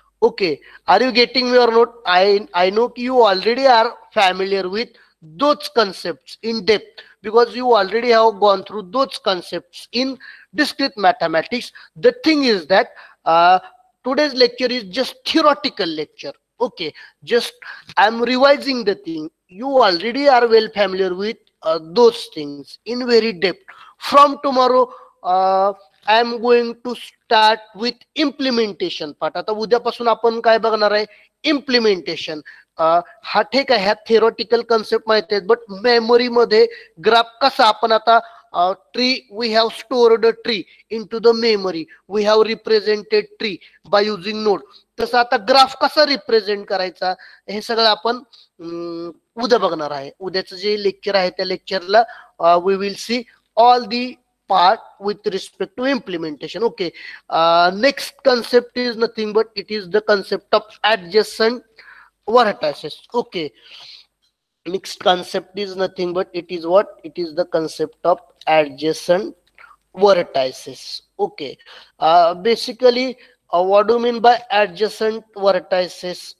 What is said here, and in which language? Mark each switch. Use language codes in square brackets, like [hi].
[en] Okay, are you getting me or not? I know you already are familiar with those concepts in depth because you already have gone through those concepts in discrete mathematics. The thing is that today's lecture is just theoretical lecture. Okay, just I'm revising the thing. You already are well familiar with those things in very depth. From tomorrow, I am going to start with implementation part. [mr] आता उद्यापासून आपण काय बघणार आहे? Implementation. हा ठीक आहे, ह्या थेरोटिकल कन्सेप्ट माहिती आहेत, बट मेमरी मध्ये ग्राफ कसा आपण आता tree, [en] We have stored a tree in to the memory, we have represented tree by using node. [mr] तसं आता ग्राफ कसा रिप्रेझेंट करायचा हे सगळं आपण उद्या बघणार आहे. उद्याचं जे लेक्चर आहे त्या लेक्चरला [en] We will see all the part with respect to implementation. Okay, next concept is nothing but it is the concept of adjacent vertices. Okay, next concept is nothing but it is what? It is the concept of adjacent vertices. Okay, basically, what do you mean by adjacent vertices?